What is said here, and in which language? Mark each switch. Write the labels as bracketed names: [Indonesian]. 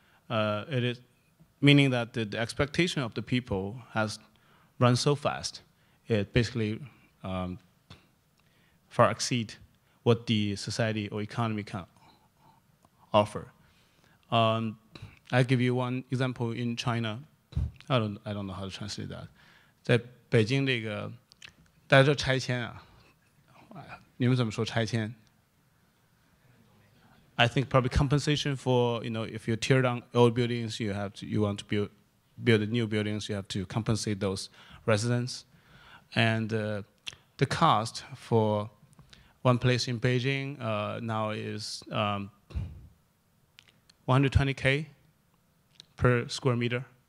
[English] It is meaning that the expectation of the people has run so fast, it basically far exceed what the society or economy can offer. I give you one example in China. I don't know how to translate that. [Chinese] 在北京这个，大家知道拆迁啊，你们怎么说拆迁？ [English] I think probably compensation for, if you tear down old buildings, you want to build new buildings, you have to compensate those residents. And the cost for one place in Beijing now is 120K per square meter.